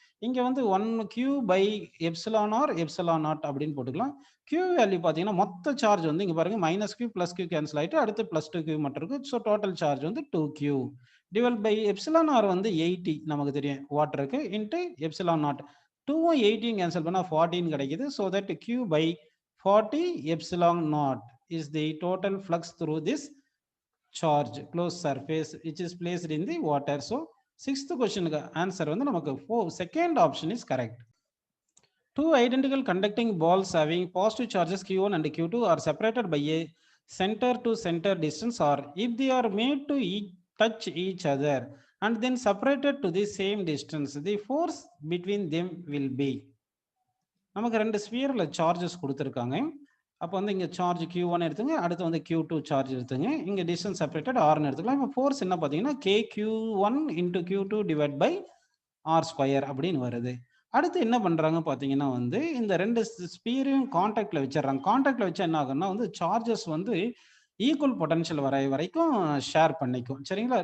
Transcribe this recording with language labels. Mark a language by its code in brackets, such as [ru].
[ta] இங்கே வந்து 1Q/εr ε0 அப்படின்னு போட்டுக்கலாம். Q வேல்யூ பார்த்தீங்கன்னா மொத்த சார்ஜ் வந்து இங்கே பாருங்க -Q + Q கேன்சல் ஆகிட்டு அடுத்து +2Q மட்டும் இருக்கு. ஸோ டோட்டல் சார்ஜ் வந்து 2Q டிவைட் பை εr வந்து 80 நமக்கு தெரியும் வாட்டருக்கு இன்ட்டு ε0. 2ம் 18 கேன்சல் பண்ணால் 14 கிடைக்குது. [en] So that Q/40 ε0 is the total flux through this charge closed surface which is placed in the water. So sixth question answer [ta] வந்து நமக்கு [en] second option is correct. Two identical conducting balls having positive charges Q1 and Q2 are separated by a center to center distance, or if they are made to touch each other and then separated to the same distance, the force between them will be. [ta] நமக்கு ரெண்டு ஸ்பியர்ல charges கொடுத்துருக்காங்க. அப்போ வந்து இங்க charge Q1 எடுத்துங்க, அடுத்து வந்து Q2 charge எடுத்துங்க. இங்க டிஸ்டன்ஸ் செப்பரேட்டட் Rன்னு எடுத்துக்கலாம். இப்போ ஃபோர்ஸ் என்ன பார்த்தீங்கன்னா KQ1 × Q2 divide by R² அப்படின்னு வருது. அடுத்து என்ன பண்றாங்க பார்த்தீங்கன்னா வந்து இந்த 2 ஸ்பியரையும் கான்டாக்ட்ல வச்சிடுறாங்க. கான்டாக்ட்ல வச்சா என்ன ஆகும்னா வந்து சார்ஜஸ் வந்து ஈக்குவல் பொட்டன்ஷியல் வரைக்கும் ஷேர் பண்ணிக்கும். சரிங்களா?